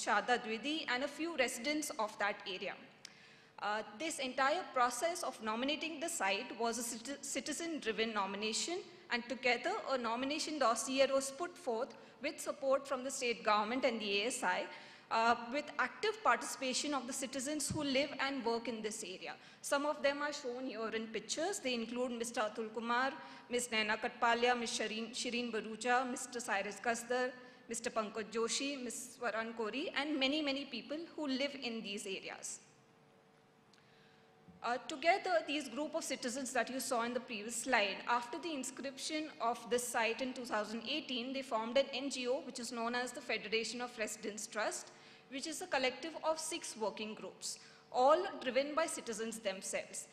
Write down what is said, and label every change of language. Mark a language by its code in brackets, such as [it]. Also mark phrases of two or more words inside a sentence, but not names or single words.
[en] Shada Dwidi and a few residents of that area. This entire process of nominating the site was a citizen-driven nomination, and together a nomination dossier was put forth with support from the state government and the ASI, with active participation of the citizens who live and work in this area. Some of them are shown here in pictures. They include Mr. Atul Kumar, Ms. Naina Katpalia, Ms. Shireen Barucha, Mr. Cyrus Kasdar, Mr. Pankaj Joshi, Ms. Swaran Kori, and many, many people who live in these areas. Together, these group of citizens that you saw in the previous slide, after the inscription of this site in 2018, they formed an NGO, which is known as the Federation of Residents Trust, which is a collective of 6 working groups, all driven by citizens themselves.